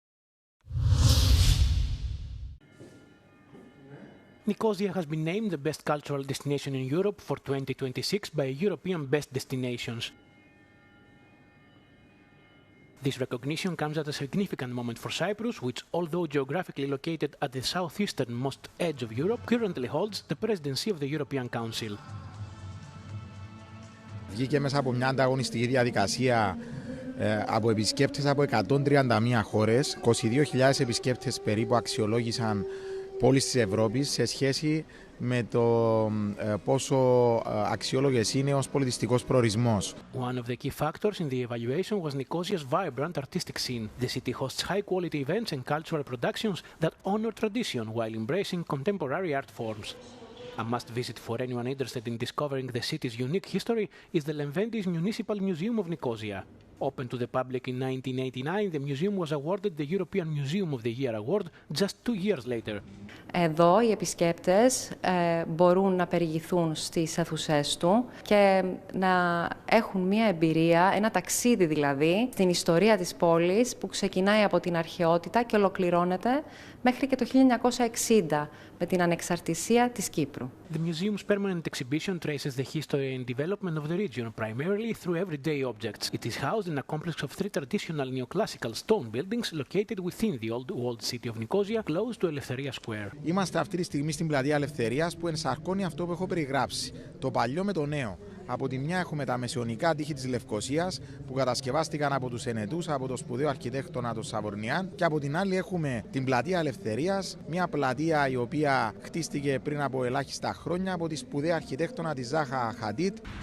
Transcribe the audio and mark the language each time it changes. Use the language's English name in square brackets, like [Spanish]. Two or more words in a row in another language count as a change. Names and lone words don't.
[English] Nicosia has been named the best cultural destination in Europe for 2026 by European Best Destinations. This recognition comes at a significant moment for Cyprus, which, although geographically located at the southeasternmost edge of Europe, currently holds the presidency of the European Council. [Greek] Βγήκε μέσα από μια ανταγωνιστική διαδικασία από επισκέπτες από 131 χώρες. 22.000 επισκέπτες περίπου αξιολόγησαν πόλεις της Ευρώπης σε σχέση με το πόσο αξιόλογες είναι ως πολιτιστικός προορισμός. [English] One of the key factors in the evaluation was Nicosia's vibrant artistic scene. The city hosts high-quality events and cultural productions that honor tradition while embracing contemporary art forms. A must-visit for anyone interested in discovering the city's unique history is the Leventis Municipal Museum of Nicosia. Open to the public in 1989, the museum was awarded the European Museum of the Year award just 2 years later. [Greek] Εδώ οι επισκέπτες μπορούν να περιηγηθούν στις αίθουσές του και να έχουν μία εμπειρία, ένα ταξίδι δηλαδή, στην ιστορία της πόλης που ξεκινάει από την αρχαιότητα και ολοκληρώνεται μέχρι και το 1960 με την ανεξαρτησία της Κύπρου. [English] The museum's permanent exhibition traces the history and development of the region, primarily through everyday objects. It is housed in a complex of 3 traditional neoclassical stone buildings located within the old walled city of Nicosia, close to Eleftheria Square. [Greek] Είμαστε αυτή τη στιγμή στην πλατεία Ελευθερίας που ενσαρκώνει αυτό που έχω περιγράψει, το παλιό με το νέο. Από τη μια έχουμε τα μεσαιωνικά τείχη της Λευκωσίας που κατασκευάστηκαν από τους Ενετούς, από το σπουδαίο αρχιτέκτονα τον Σαβορνιάν, και από την άλλη έχουμε την πλατεία Ελευθερίας, μια πλατεία η οποία χτίστηκε πριν από ελάχιστα χρόνια από τη σπουδαία αρχιτέκτονα τη Ζάχα Χαντίτ.